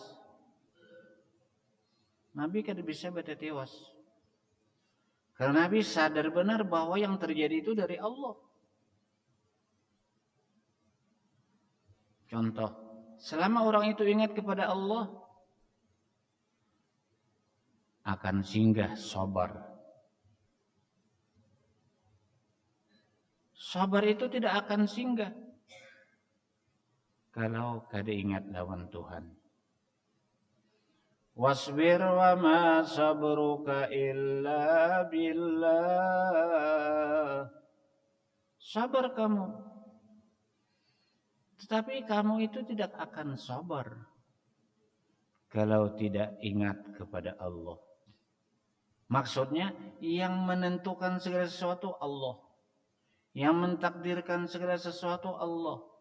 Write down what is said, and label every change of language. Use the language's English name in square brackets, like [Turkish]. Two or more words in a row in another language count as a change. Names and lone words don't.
[Indonesian] Nabi kan bisa bata tiwas. Karena Nabi sadar benar bahwa yang terjadi itu dari Allah. Contoh, selama orang itu ingat kepada Allah, akan singgah sabar. Sabar itu tidak akan singgah kalau [Banjar] kada ingat lawan Tuhan. [Arabic] "واصبر وما صبرك إلا بالله." [Indonesian] Sabar kamu. Tetapi kamu itu tidak akan sabar kalau tidak ingat kepada Allah. Maksudnya yang menentukan segala sesuatu Allah. Yang mentakdirkan segala sesuatu Allah.